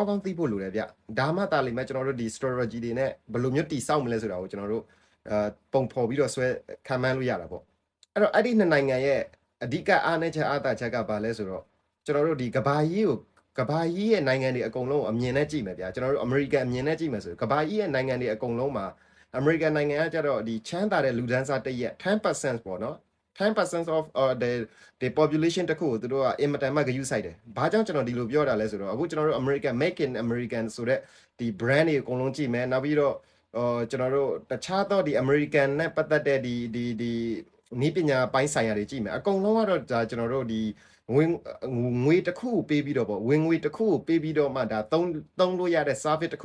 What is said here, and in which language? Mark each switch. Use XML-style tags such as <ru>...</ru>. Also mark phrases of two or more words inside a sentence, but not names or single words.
<my>င်းကောင်းသိဖို့လိုတယ်ဗျဒါမှတာလိမ့်မယ်ကျွန်တော်တို့ဒီ strategy တွေနဲ့ဘယ်လိုမျိုးတည်ဆောက်မလဲဆိုတာကိုကျွန်တော်တို့ပုံဖော်ပြီးတော့ဆွဲခံမှန်းလို့ရတာပေါ့အဲ့တော့အဲ့ဒီနှစ်နိုင်ငံရဲ့အဓိကအားနည်းချက်အားသာချက်ကဘာလဲဆိုတော့ကျွန်တော်တို့ဒီကဘာကြီးရဲ့နိုင်ငံတွေအကုန်လုံးအမြင်နဲ့ကြည့်မယ်ဗျာကျွန်တော်တို့အမေရိကန်အမြင်နဲ့ကြည့်မယ်ဆိုကဘာကြီးရဲ့နိုင်ငံတွေအကုန်လုံးမှာအမေရိကန်နိုင်ငံကကြတော့ဒီချမ်းသာတဲ့လူဒန်းစားတရက်10%ပေါ့နော်10% of</my> <en>the population</en> <my>တခုကိုသူတို့ကအင်မတန်မှဂရုစိုက်တယ်။ဘာကြောင့်ကျွန်တော်ဒီလိုပြောတာလဲဆိုတော့အခုကျွန်တော်တို့</my> <en>American Make in American</en> <my>ဆိုတဲ့ဒီ brand တွေအကုန်လုံးကြည့်မယ်နောက်ပြီးတော့ကျွန်တော်တို့တခြားသောဒီ American နဲ့ပတ်သက်တဲ့ဒီနီးပညာပိုင်းဆိုင်ရာတွေကြည့်မယ်အကုန်လုံးကတော့ဒါကျွန်တော်တို့ဒီငွေတစ်ခုကိုပေးပြီးတော့ပေါ့ဝင်ငွေတစ်ခုကိုပေးပြီးတော့မှဒါသုံးလို့ရတဲ့ service တစ်ခု</my>